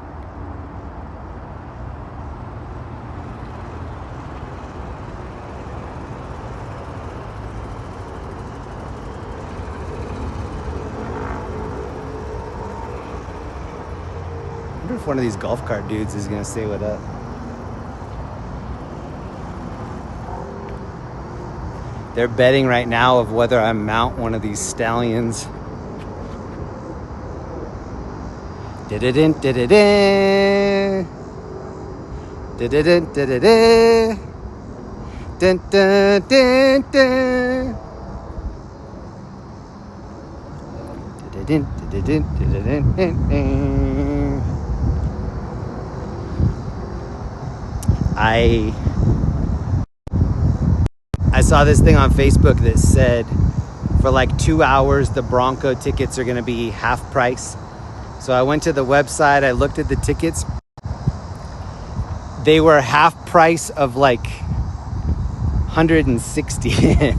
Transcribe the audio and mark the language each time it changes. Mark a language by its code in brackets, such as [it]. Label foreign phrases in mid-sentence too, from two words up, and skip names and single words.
[en] I wonder if one of these golf cart dudes is gonna say what up. They're betting right now of whether I mount one of these stallions. Da-da-dun, da-da-dun. Da-da-dun, da-da-dun. Dun, dun, dun, dun. Da-da-dun, da-da-dun, da-da-dun, dun, dun. I saw this thing on Facebook that said for like 2 hours the Bronco tickets are going to be half price. So I went to the website, I looked at the tickets. They were half price of like 160.